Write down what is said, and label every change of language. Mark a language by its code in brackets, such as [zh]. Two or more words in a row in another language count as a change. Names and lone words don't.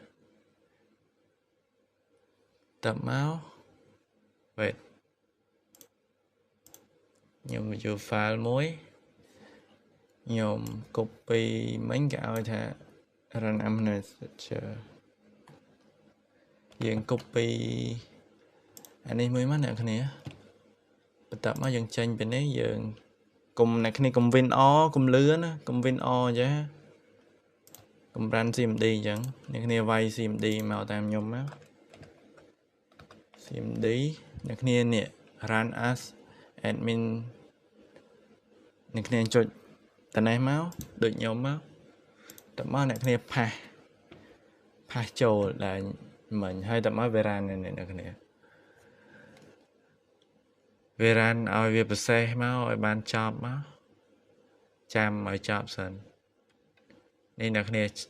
[km] តាប់មក wait ខ្ញុំយក file មួយខ្ញុំ copy មិញគេឲ្យថា [en] run administrator [km] យើង copy អានេះមួយមកអ្នកគ្នាបន្ទាប់មកយើងចេញពីនេះយើងកុំអ្នកគ្នាកុំ [en] win all [km] កុំលឿនណាកុំ [en] win all [km] អញ្ចឹងកុំ [en] run CMD [km] អញ្ចឹងអ្នកគ្នាវាយ CMD មកតាមខ្ញុំមក CMD អ្នកគ្នានេះ [en] run as admin [km] អ្នកគ្នាចុចតនេះមកដូចខ្ញុំមកតមកអ្នកគ្នាផាសចូលដែលមិញហើយតមកវា run អ្នកគ្នាវា run ឲ្យវាប្រសេសមកឲ្យបានចប់មកចាំឲ្យចប់សិននេះអ្នកគ្នា